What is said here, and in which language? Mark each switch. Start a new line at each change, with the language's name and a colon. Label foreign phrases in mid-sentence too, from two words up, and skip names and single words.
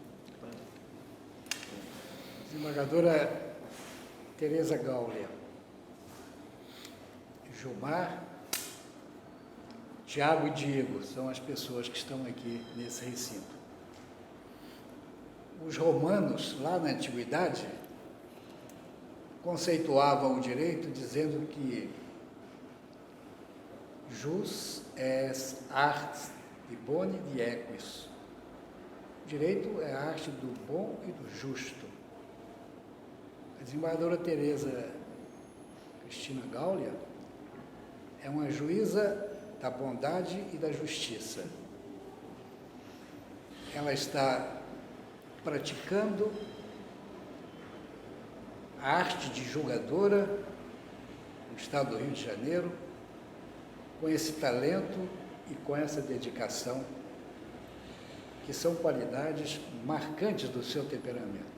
Portuguese: Desembargadora Tereza Gaulia, Gilmar, Tiago e Diego são as pessoas que estão aqui nesse recinto. Os romanos, lá na antiguidade, conceituavam o direito dizendo que
Latin: jus est ars boni et equis.
Portuguese: O direito é a arte do bom e do justo. A desembargadora Tereza Cristina Gaulia é uma juíza da bondade e da justiça. Ela está praticando a arte de julgadora no estado do Rio de Janeiro, com esse talento e com essa dedicação, que são qualidades marcantes do seu temperamento.